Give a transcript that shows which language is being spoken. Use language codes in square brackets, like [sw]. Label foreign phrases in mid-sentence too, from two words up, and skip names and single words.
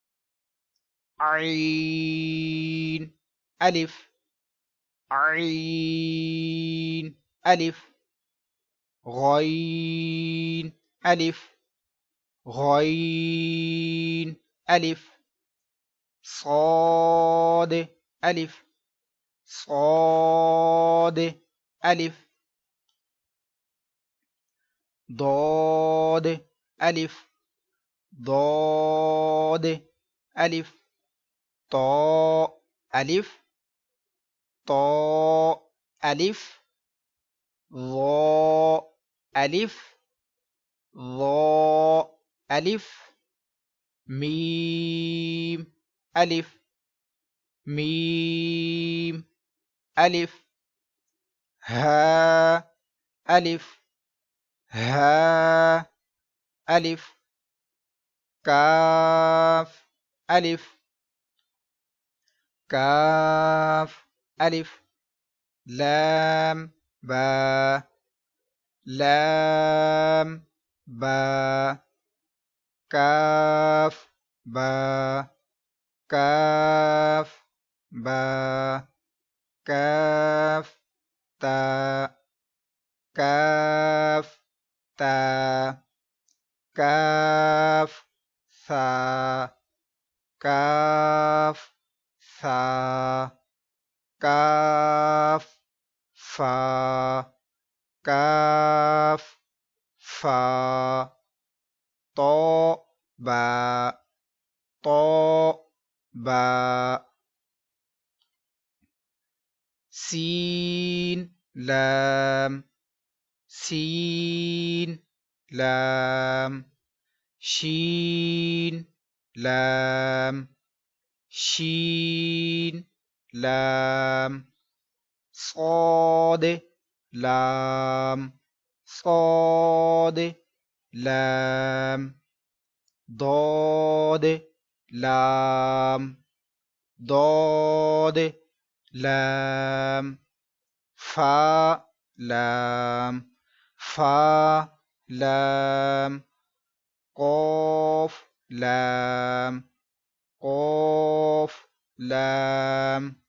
[ur] عین، الف، عین، الف، غین، الف، غین، الف، صاد، الف، صاد، الف، ضاد، الف، ضاد، الف، طاء، الف، طاء، الف، ظاء، الف، ظاء، الف، میم، الف، میم، الف، ہا، الف، ہا، الف، کاف، الف، کاف، الف، لام، با، لام، با، کاف، با کاف با کاف تا کاف تا کاف ثا کاف ثا کاف فا کاف فا تو با تو با سین لام سین لام شین لام شین لام صاد لام صاد لام ضاد لام ضاد لام فا لام فا لام قاف لام قاف لام